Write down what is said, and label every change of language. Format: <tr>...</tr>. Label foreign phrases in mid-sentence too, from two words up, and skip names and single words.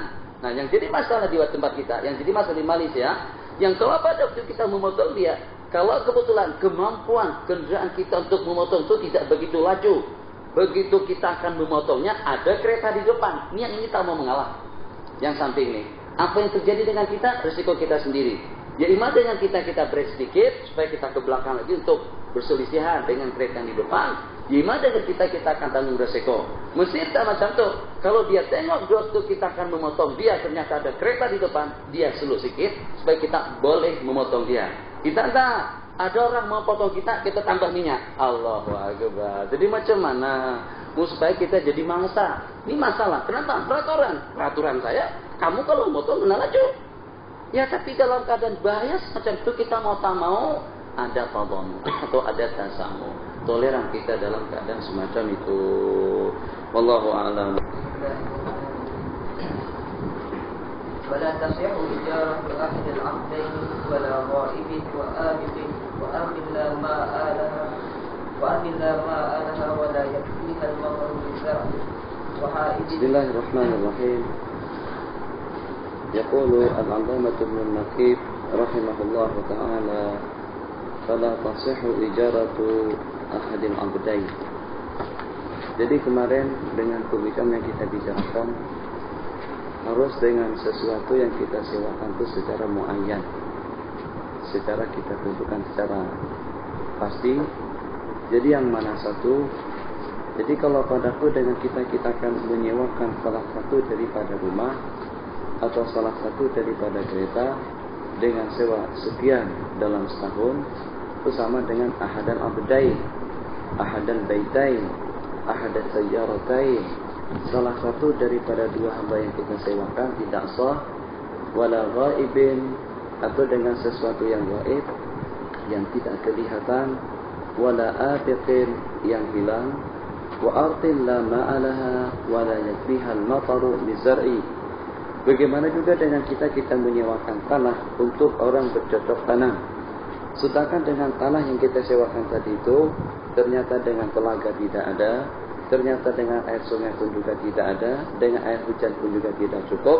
<ms>Nah, yang jadi masalah di tempat kita, yang jadi masalah di Malaysia, yang kalau pada waktu kita memotong dia, kalau kebetulan kemampuan kendaraan kita untuk memotong itu tidak begitu laju, begitu kita akan memotongnya, ada kereta di depan. Ini yang ini tak mau mengalah. Yang samping ini. Apa yang terjadi dengan kita? Risiko kita sendiri. Jadi dengan kita break sedikit, supaya kita ke belakang lagi untuk berselisihan dengan kereta yang di depan. Gimana dengan kita akan tanggung resiko. Mesir tak macam tu. Kalau dia tengok waktu kita akan memotong dia, ternyata ada kereta di depan, dia slow sikit supaya kita boleh memotong dia. Kita tak. Ada orang mau potong kita tambah minyak.</ms> <ar>الله أكبر.</ar> <ms>Jadi macam mana? Supaya kita jadi mangsa. Ini masalah. Kenapa? Peraturan saya, kamu kalau motong kena laju. Ya tapi dalam keadaan bahaya macam itu kita mau tak mau ada tadon atau ada tasamu. Toleran kita dalam keadaan semacam itu.</ms> <ar>والله أعلم. ولا تصح إجارة أحد العبدين ولا غائب وأمن لا ماء لها ولا يكفيها المطر بالزرع وحائد. بسم الله الرحمن الرحيم. يقول العلامة ابن النقيب رحمه الله تعالى فلا تصح إجارة أحد العبدين.</ar> <ms>Jadi kemarin dengan pembicaraan yang kita bicarakan, harus dengan sesuatu yang kita sewakan itu secara muayyan, secara kita tentukan secara pasti. Jadi yang mana satu? Jadi kalau padaku dengan kita akan menyewakan salah satu daripada rumah atau salah satu daripada kereta dengan sewa sekian dalam setahun, itu sama dengan</ms> <ar>أحد العبدين، أحد البيتين، أحد السيارتين.</ar> <ms>Salah satu daripada dua hamba yang kita sewakan tidak sah,</ms> <ar>ولا غائب,</ar> <ms>atau dengan sesuatu yang gaib yang tidak kelihatan,</ms> <ar>ولا آبق,</ar> <ms>yang hilang,</ms> <ar>وأرض لا ماء لها ولا يكفيها المطر بالزرع.</ar> <ms>Bagaimana juga dengan kita menyewakan tanah untuk orang bercocok tanam. Sedangkan dengan tanah yang kita sewakan tadi itu ternyata dengan telaga tidak ada, ternyata dengan air sungai pun juga tidak ada, dengan air hujan pun juga tidak cukup.</ms>